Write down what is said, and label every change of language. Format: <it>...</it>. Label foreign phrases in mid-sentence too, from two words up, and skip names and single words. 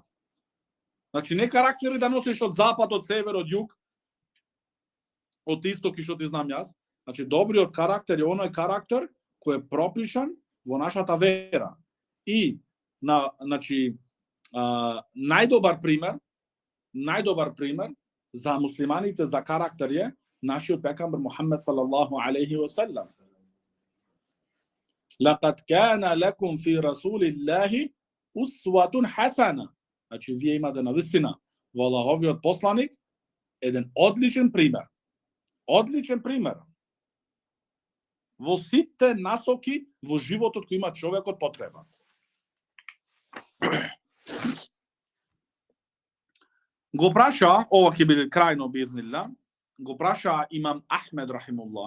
<mk>Значи, не карактери да носиш од запад, од север, од југ, од исток и што ти знам јас. Значи, добриот карактер е оној карактер кој е пропишан во нашата вера. И, значи, најдобар пример за муслиманите за карактер е нашиот пекамбер Мухаммед</mk> <ar>صلى الله عليه وسلم. لقد كان لكم في رسول الله أسوة حسنة.</ar> <mk>Значи, вие имате навистина во Аллаховиот посланик еден одличен пример. Одличен пример. Во сите насоки во животот кој има човекот потреба. Го праша, ова ќе биде крајно бизнилла, го праша Имам Ахмед рахимуллах.</mk>